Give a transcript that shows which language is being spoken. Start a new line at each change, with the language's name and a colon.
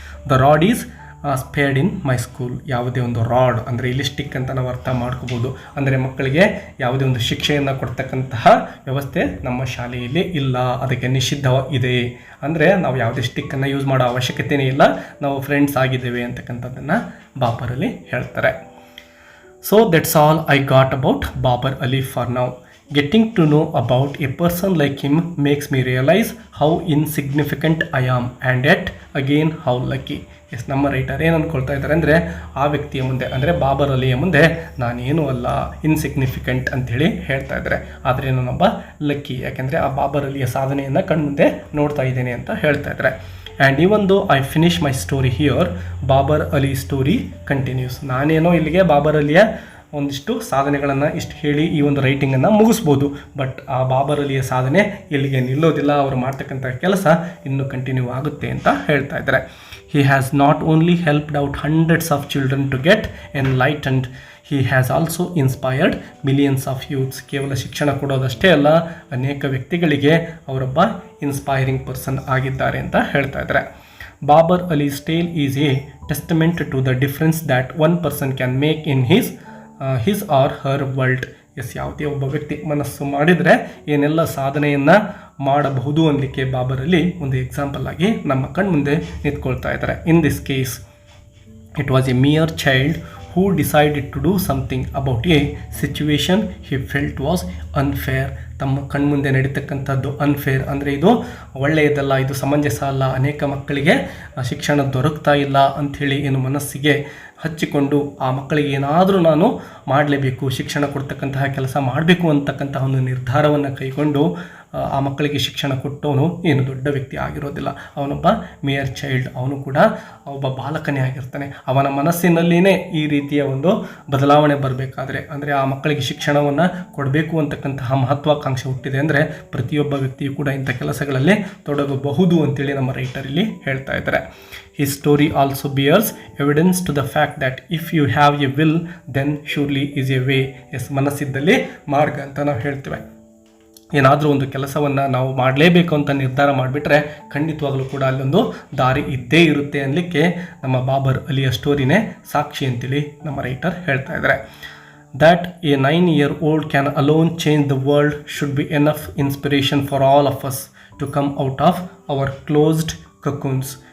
English: The rod is spared in my school.
Kannada: ಯಾವುದೇ ಒಂದು rod ಅಂದರೆ ಇಲ್ಲಿ ಸ್ಟಿಕ್ ಅಂತ ನಾವು ಅರ್ಥ ಮಾಡ್ಕೋಬೋದು. ಅಂದರೆ ಮಕ್ಕಳಿಗೆ ಯಾವುದೇ ಒಂದು ಶಿಕ್ಷೆಯನ್ನು ಕೊಡ್ತಕ್ಕಂತಹ ವ್ಯವಸ್ಥೆ ನಮ್ಮ ಶಾಲೆಯಲ್ಲಿ ಇಲ್ಲ, ಅದಕ್ಕೆ ನಿಷಿದ್ಧ ಇದೆ. ಅಂದರೆ ನಾವು ಯಾವುದೇ ಸ್ಟಿಕ್ಕನ್ನು ಯೂಸ್ ಮಾಡೋ ಅವಶ್ಯಕತೆಯೇ ಇಲ್ಲ, ನಾವು ಫ್ರೆಂಡ್ಸ್ ಆಗಿದ್ದೇವೆ ಅಂತಕ್ಕಂಥದ್ದನ್ನು ಬಾಬರಲ್ಲಿ ಹೇಳ್ತಾರೆ.
English: So that's all I got about Babar Ali for now. Getting to know about a person like him makes me realize how insignificant I am and yet again how lucky.
Kannada: S, ನಮ್ಮ writer ಏನು ಅಂದ್ಕೊಳ್ತಾ ಇದ್ದಾರೆ ಅಂದರೆ ಆ ವ್ಯಕ್ತಿಯ ಮುಂದೆ ಅಂದರೆ ಬಾಬರ್ ಅಲಿಯ ಮುಂದೆ ನಾನೇನು ಅಲ್ಲ, ಇನ್ಸಿಗ್ನಿಫಿಕೆಂಟ್ ಅಂಥೇಳಿ ಹೇಳ್ತಾ ಇದ್ದಾರೆ. ಆದರೆ ನಾನೊಬ್ಬ ಲಕ್ಕಿ, ಯಾಕೆಂದರೆ ಆ ಬಾಬರ್ ಅಲಿಯ ಸಾಧನೆಯನ್ನು ಕಣ್ಮುಂದೆ ನೋಡ್ತಾ ಇದ್ದೇನೆ ಅಂತ ಹೇಳ್ತಾ ಇದ್ದಾರೆ.
English: And even though I finish my story here, Babar Ali story continues.
Kannada: ನಾನೇನೋ ಇಲ್ಲಿಗೆ ಬಾಬರ್ ಅಲಿಯ ಒಂದಿಷ್ಟು ಸಾಧನೆಗಳನ್ನು ಇಷ್ಟು ಹೇಳಿ ಈ ಒಂದು ರೈಟಿಂಗನ್ನು ಮುಗಿಸ್ಬೋದು, ಬಟ್ ಆ ಬಾಬರ್ ಅಲಿಯ ಸಾಧನೆ ಇಲ್ಲಿಗೆ ನಿಲ್ಲೋದಿಲ್ಲ, ಅವರು ಮಾಡ್ತಕ್ಕಂಥ ಕೆಲಸ ಇನ್ನೂ ಕಂಟಿನ್ಯೂ ಆಗುತ್ತೆ ಅಂತ ಹೇಳ್ತಾ ಇದ್ದಾರೆ.
English: He has not only helped out hundreds of children to get enlightened, he has also inspired millions of youths.
Kannada: ಕೇವಲ ಶಿಕ್ಷಣ ಕೊಡೋದಷ್ಟೇ ಅಲ್ಲ, ಅನೇಕ ವ್ಯಕ್ತಿಗಳಿಗೆ ಅವರೊಬ್ಬ ಇನ್ಸ್ಪೈರಿಂಗ್ ಪರ್ಸನ್ ಆಗಿದ್ದಾರೆ ಅಂತ ಹೇಳ್ತಾ ಇದ್ದಾರೆ.
English: Babar Ali's tale is a testament to the difference that one person can make in his or her world.
Kannada: S, ಯಾವುದೇ ಒಬ್ಬ ವ್ಯಕ್ತಿ ಮನಸ್ಸು ಮಾಡಿದರೆ ಏನೆಲ್ಲ ಸಾಧನೆಯನ್ನು ಮಾಡಬಹುದು ಅನ್ನಲಿಕ್ಕೆ ಬಾಬರಲ್ಲಿ ಒಂದು ಎಕ್ಸಾಂಪಲ್ ಆಗಿ ನಮ್ಮ ಕಣ್ಮುಂದೆ ನಿಂತ್ಕೊಳ್ತಾ ಇದ್ದಾರೆ.
English: In this case it was a mere child who decided to do something about a situation he felt was unfair.
Kannada: ತಮ್ಮ ಕಣ್ಮುಂದೆ ನಡೀತಕ್ಕಂಥದ್ದು ಅನ್ಫೇರ್ ಅಂದರೆ ಇದು ಒಳ್ಳೆಯದಲ್ಲ, ಇದು ಸಮಂಜಸ ಅಲ್ಲ, ಅನೇಕ ಮಕ್ಕಳಿಗೆ ಶಿಕ್ಷಣ ದೊರಕ್ತಾ ಇಲ್ಲ ಅಂಥೇಳಿ ಏನು ಮನಸ್ಸಿಗೆ ಹಚ್ಚಿಕೊಂಡು ಆ ಮಕ್ಕಳಿಗೆ ಏನಾದರೂ ನಾನು ಮಾಡಲೇಬೇಕು, ಶಿಕ್ಷಣ ಕೊಡ್ತಕ್ಕಂತಹ ಕೆಲಸ ಮಾಡಬೇಕು ಅಂತಕ್ಕಂತಹ ಒಂದು ನಿರ್ಧಾರವನ್ನು ಕೈಗೊಂಡು ಆ ಮಕ್ಕಳಿಗೆ ಶಿಕ್ಷಣ ಕೊಟ್ಟವನು ಏನು ದೊಡ್ಡ ವ್ಯಕ್ತಿ ಆಗಿರೋದಿಲ್ಲ, ಅವನೊಬ್ಬ ಮೇಯರ್ ಚೈಲ್ಡ್, ಅವನು ಕೂಡ ಒಬ್ಬ ಬಾಲಕನೇ ಆಗಿರ್ತಾನೆ. ಅವನ ಮನಸ್ಸಿನಲ್ಲಿಯೇ ಈ ರೀತಿಯ ಒಂದು ಬದಲಾವಣೆ ಬರಬೇಕಾದ್ರೆ ಅಂದರೆ ಆ ಮಕ್ಕಳಿಗೆ ಶಿಕ್ಷಣವನ್ನು ಕೊಡಬೇಕು ಅಂತಕ್ಕಂತಹ ಮಹತ್ವಾಕಾಂಕ್ಷೆ ಹುಟ್ಟಿದೆ ಅಂದರೆ ಪ್ರತಿಯೊಬ್ಬ ವ್ಯಕ್ತಿಯು ಕೂಡ ಇಂಥ ಕೆಲಸಗಳಲ್ಲಿ ತೊಡಗಬಹುದು ಅಂತೇಳಿ ನಮ್ಮ ರೈಟರ್ ಇಲ್ಲಿ ಹೇಳ್ತಾ ಇದ್ದಾರೆ.
English: His story also bears evidence to the fact that if you have a will, then surely is a way.
Kannada: S, ಮನಸ್ಸಿದ್ದಲ್ಲಿ ಮಾರ್ಗ ಅಂತ ನಾವು ಹೇಳ್ತೇವೆ. ಏನಾದರೂ ಒಂದು ಕೆಲಸವನ್ನು ನಾವು ಮಾಡಲೇಬೇಕು ಅಂತ ನಿರ್ಧಾರ ಮಾಡಿಬಿಟ್ರೆ ಖಂಡಿತವಾಗಲೂ ಕೂಡ ಅಲ್ಲೊಂದು ದಾರಿ ಇದ್ದೇ ಇರುತ್ತೆ ಅನ್ನಲಿಕ್ಕೆ ನಮ್ಮ ಬಾಬರ್ ಅಲಿಯ ಸ್ಟೋರಿನೇ ಸಾಕ್ಷಿ ಅಂತೇಳಿ ನಮ್ಮ ರೈಟರ್ ಹೇಳ್ತಾ ಇದ್ದಾರೆ.
English: That a 9-year-old can alone change the world should be enough inspiration for all of us to come out of our closed cocoons.